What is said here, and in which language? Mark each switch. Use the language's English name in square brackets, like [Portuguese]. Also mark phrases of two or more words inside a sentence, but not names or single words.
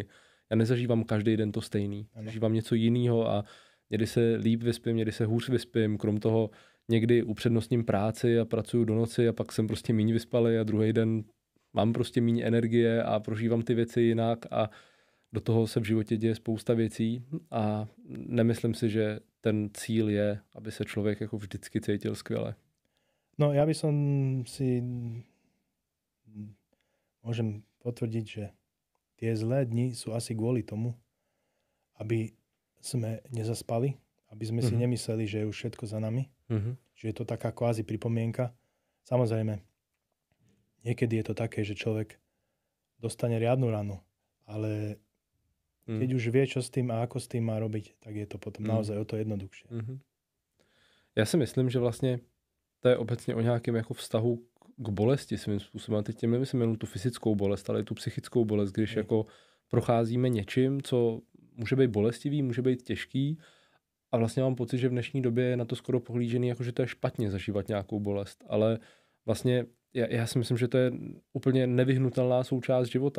[Czech] Já nezažívám každý den to stejný. Zažívám něco jiného a někdy se líp vyspím, někdy se hůř vyspím, krom toho někdy upřednostním práci a pracuju do noci a pak jsem prostě míň vyspalý a druhý den mám prostě míň energie a prožívám ty věci jinak a do toho se v životě děje spousta věcí a nemyslím si, že ten cíl je, aby se člověk jako vždycky cítil skvěle. [Slovak] No ja by som si môžem potvrdiť, že tie zlé dni sú asi kvôli tomu, aby sme nezaspali, aby sme si nemysleli, že je už všetko za nami. Že je to taká kvázi pripomienka. Samozrejme, niekedy je to také, že človek dostane riadnu ranu, ale keď už vie, čo s tým a ako s tým má robiť, tak je to potom naozaj o to jednoduchšie. [Czech] Já si myslím, že vlastně to je obecně o nějakém jako vztahu k bolesti svým způsobem. A teď tím nemyslím jenom tu fyzickou bolest, ale i tu psychickou bolest, když jako procházíme něčím, co může být bolestivý, může být těžký a vlastně mám pocit, že v dnešní době je na to skoro pohlížený, jako že to je špatně zažívat nějakou bolest, ale vlastně já si myslím, že to je úplně nevyhnutelná součást života.